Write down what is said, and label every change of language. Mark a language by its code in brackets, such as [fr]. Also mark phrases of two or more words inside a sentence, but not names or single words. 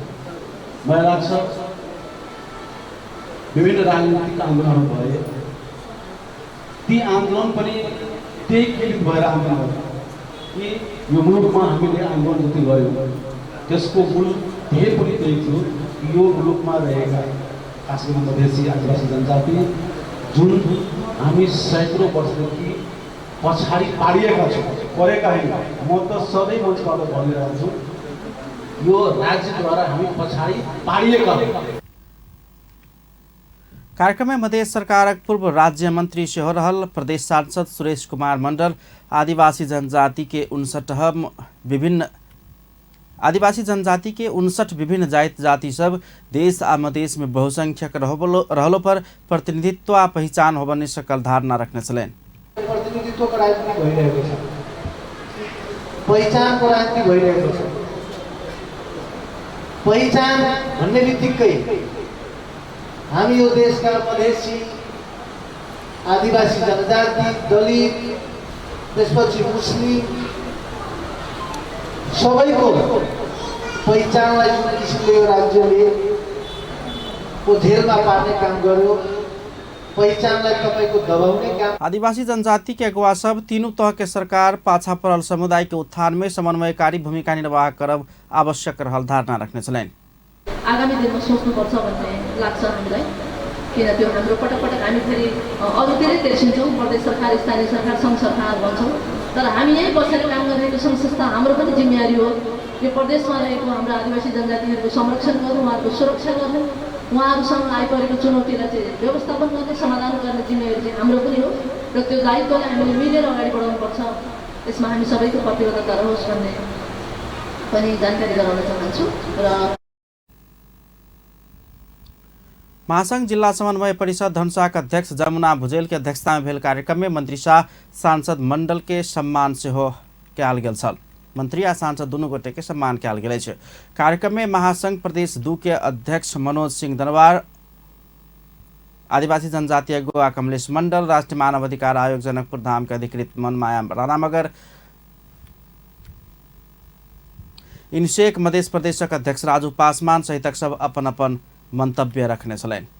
[ne] मलाई लाग्छ विभिन्न राजनीतिक आन्दोलन भए ती आन्दोलन पनि त्यही केन्द्रित भएर आन्दोलन कि यो मुलुकमा हामीले आन्दोलन जति गऱ्यौँ त्यसको मूल ध्येय पनि त्यही थियो कि यो मुलुकमा रहेका खास गरी मधेसी आदिवासी जनजाति जुन हामी सैकौँ वर्षदेखि पछाडि पारिएका छौँ, परेका होइन। म त सधैँ मञ्चबाट भनिरहेको छु यो राज्यद्वारा हामी पछाडि पारिएका हौँ। [mai] कार्यक्रम में मध्य सरकार पूर्व राज्य मंत्री सेहो रहल प्रदेश सांसद सुरेश कुमार मंडल आदिवासी जनजाति के 59 विभिन्न जाति जाति सब देश आ मधेश में बहुसंख्यक रहलो पर प्रतिनिधित्व आ पहचान होबने सकल धारणा रखने छलेन। [ne] प्रतिनिधित्व को राजनीति भइरहेको छ, पहिचान को राजनीति भइरहेको छ। पहिचान भन्ने बित्तिकै हामी यो देशका मधेसी आदिवासी जनजाति दलित त्यसपछि मुस्लिम सबैको पहिचानलाई जुन किसिमले यो राज्यले को झेलमा पार्ने काम गर्यो, पहिचानलाई तपाईको दबाउने काम। [mai] आदिवासी जनजाति के अगुवा सब तीनों तह के सरकार पाछा पड़ल समुदाय के उत्थान में समन्वयकारी भूमिका निर्वाह करब आवश्यक रहल धारणा रखने छलेन। [ne] आगामी दिनमा सोच्नुपर्छ भन्ने लाग्छ हामीलाई। किन त्यो हाम्रो पटक पटक हामी फेरि अरूतिरै तेर्सिन्छौँ, प्रदेश सरकार, स्थानीय सरकार, सङ्घ सरकार भन्छौँ, तर हामी यहीँ बसेर काम गरिरहेको सङ्घ संस्था हाम्रो पनि जिम्मेवारी हो। यो प्रदेशमा रहेको हाम्रो आदिवासी जनजातिहरूको संरक्षण गर्नु, उहाँहरूको सुरक्षा गर्नु, उहाँहरूसँग आइपरेको चुनौतीलाई चाहिँ व्यवस्थापन गर्ने, समाधान गर्ने जिम्मेवारी चाहिँ हाम्रो पनि हो र त्यो दायित्वलाई हामीले मिलेर अगाडि बढाउनुपर्छ। यसमा हामी सबैको प्रतिबद्धता रहोस् भन्ने पनि जानकारी गराउन चाहन्छु। र [mai] महासंघ जिला समन्वय परिषद धनुषाका अध्यक्ष जमुना भुजेल के अध्यक्षता में भेल कार्यक्रम में मंत्री शाह सांसद मंडल के सम्मान से हो कयल गेल छल। मंत्री आ सांसद दुनू गोटे के सम्मान कयल गेल छै। कार्यक्रम में महासंघ प्रदेश 2 के अध्यक्ष मनोज सिंह दनवार, आदिवासी जनजाति अगुवा कमलेश मंडल, राष्ट्रीय मानव अधिकार आयोग जनकपुर धाम के अधिकृत मनमाया राणा मगर, इनसेक मध्य प्रदेशक अध्यक्ष राजू पासवान सहितक सब अपन अपन मंतव्य रखने छलेन।